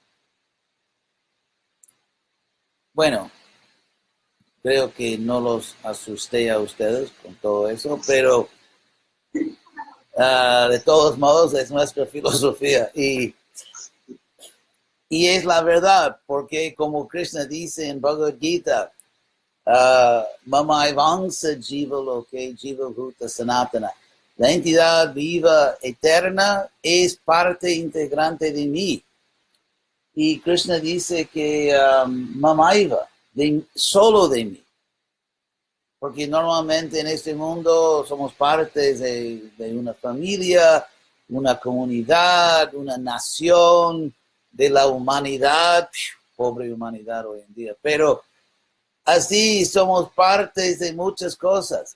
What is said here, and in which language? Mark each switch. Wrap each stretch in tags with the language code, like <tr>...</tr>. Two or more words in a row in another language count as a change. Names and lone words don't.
<es>Bueno, creo que no los asusté a ustedes con todo eso, pero de todos modos es nuestra filosofía y es la verdad, porque como Krishna dice en Bhagavad Gita,</es> <sa>मम एवांश जीव लोके जीव भूत सनातन,</sa> <es>la entidad viva eterna es parte integrante de mí. Y Krishna dice que Mamaiva, solo de mí. Porque normalmente en este mundo somos parte de una familia, una comunidad, una nación, de la humanidad, pobre humanidad hoy en día, pero así somos partes de muchas cosas.</es>